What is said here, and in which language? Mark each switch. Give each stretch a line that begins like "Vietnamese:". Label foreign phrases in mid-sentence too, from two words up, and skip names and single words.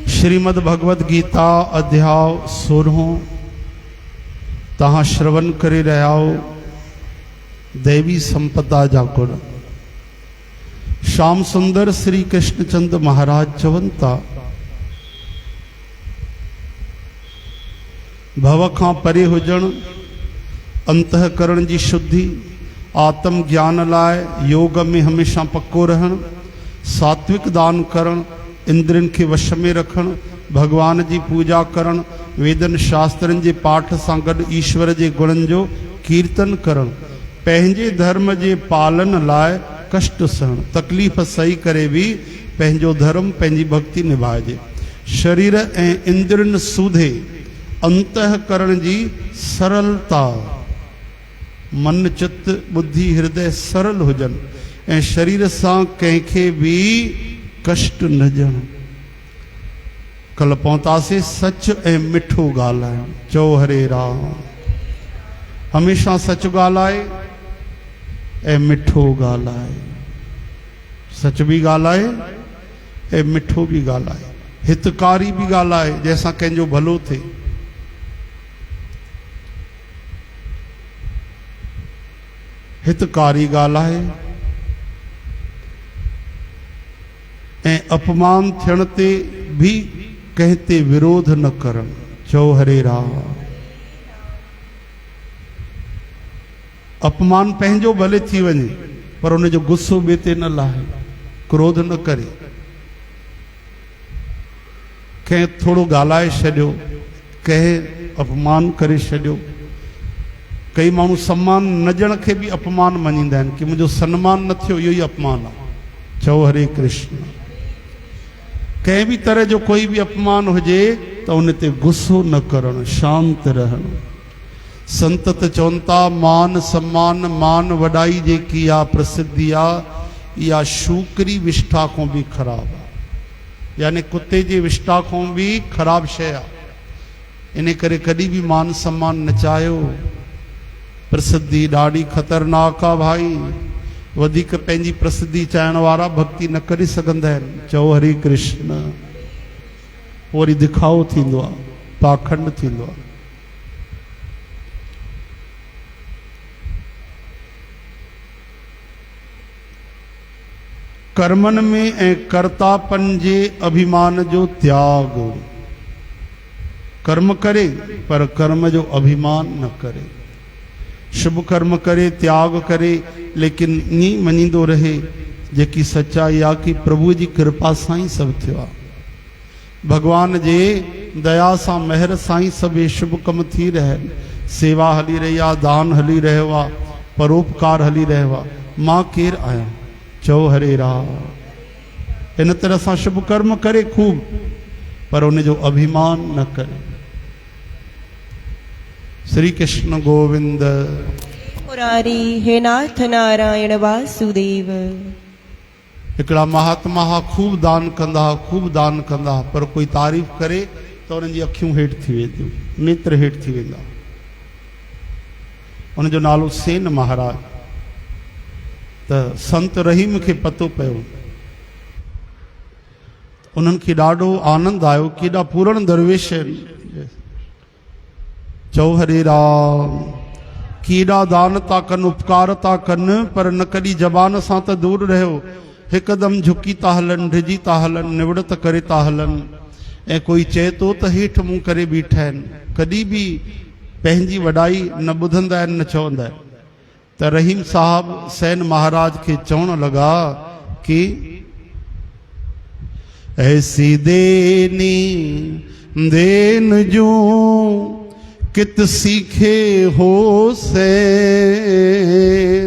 Sindhi: श्रीमद् भगवद गीता अध्याय 16 तहाँ श्रवण करे रहो देवी संपदा जागुण। श्याम सुंदर श्री कृष्णचंद महाराज चवंता भव खां परे हुजण, अंतःकरण जी शुद्धि, आत्म ज्ञान लाए योग में हमेशा पक्को रहन, सात्विक दान करण, इंद्रियन के वश में रखण, भगवान जी पूजा करण, वेदन शास्त्रन जे पाठ सां गॾु ईश्वर जे गुणन जो कीर्तन करण, पंहिंजे धर्म जे पालन लाए कष्ट सहण, तकलीफ़ सही करे भी पंहिंजो धर्म पंहिंजी भक्ति निभाइजे, शरीर ऐं इंद्रियन सूधे, अंतःकरण जी सरलता, मन चित्त बुद्धि हृदय सरल हुजन ऐं शरीर सां कंहिंखे भी कष्ट न ॾियण। कल पहुतासीं सच ऐं मिठो ॻाल्हाइण। चओ हरे राम। हमेशा सच ॻाल्हाए ऐं मिठो ॻाल्हाए, सच भी ॻाल्हाए ऐं मिठो भी ॻाल्हाए, हितकारी भी ॻाल्हाए जंहिंसां कंहिंजो भलो थिए। हितकारी ॻाल्हाए ऐं अपमान थियण ते भी कंहिं ते विरोध न करण। चओ हरे राम। अपमान पंहिंजो भले थी वञे पर उन जो गुस्सो ॿिए ते न लाहे, क्रोध न करे। कंहिं थोड़ो ॻाल्हाए छॾियो, कंहिं अपमान करे छॾियो। कई माण्हू सम्मान न ॾियण खे भी अपमान मञींदा आहिनि कि मुंहिंजो सम्मान न थियो, इहो ई अपमान आहे। चओ हरे कृष्ण। कंहिं भी तरह जो कोई भी अपमान हुजे तो उन ते गुस्सो न करण, शांत रहण। संत त चवनि था मान सम्मान मान वॾाई जेकी आहे प्रसिद्धि आहे, इहा शूकरी विष्ठा खां भी ख़राब आहे, यानी कुत्ते जे विष्ठा खां भी ख़राब शइ आहे। इन करे कॾहिं भी मान सम्मान न चाहियो। प्रसिद्धि ॾाढी ख़तरनाक आहे भाई। वधीक पंहिंजी प्रसिद्धि चाहण वारा भक्ति न करे सघंदा आहिनि। चओ हरे कृष्ण। वरी दिखाओ थींदो आहे, पाखंड थींदो आहे। कर्मन में ऐं कर्तापन जे अभिमान जो त्याग। कर्म करे पर कर्म जो अभिमान न करे। शुभ कर्म करे, त्याग करे, लेकिन ईअं मञींदो रहे जेकी सच्चाई आहे कि प्रभु जी कृपा सां ही सब थियो आहे। भगवान जे दया सां महर सां ही सब शुभ कम थी रहिया आहिनि। सेवा हली रही आहे, दान हली रहियो आहे, परोपकार हली रहियो आहे। मां केरु आहियां? चओ हरे राम। इन तरह सां शुभ कर्म करे खूब, पर उन जो अभिमान न करे। श्री कृष्ण गोविंद मुरारी। हे नाथ नारायण वासुदेव। हिकिड़ा महात्मा खूब दान कंदा, खूब दान कंदा, पर कोई तारीफ़ करे तो उन्हनि जी अखियूं हेठि थी वेंदियूं, नेत्र हेठि थी वेंदा। उन जो नालो सेन महाराज। त संत रहीम खे पतो पियो। उन्हनि खे ॾाढो आनंद आयो कि एॾा पूर्ण दरवेश आहिनि। चओ हरे राम। कीड़ा दान था कन, उपकार था कन, पर न कॾहिं जबान सां त दूर रहियो, हिकदम झुकी था हलन, ढिजी था हलन, निवड़त करे था हलन। ऐं कोई चए तो त हेठि मुंहुं करे बीठा आहिनि, कॾहिं भी पंहिंजी वॾाई न ॿुधंदा आहिनि, न चवंदा आहिनि। त रहीम साहब सैन महाराज के चवण लगा कि
Hindi: ऐसी देनी देन जो कित सीखे हो सैन।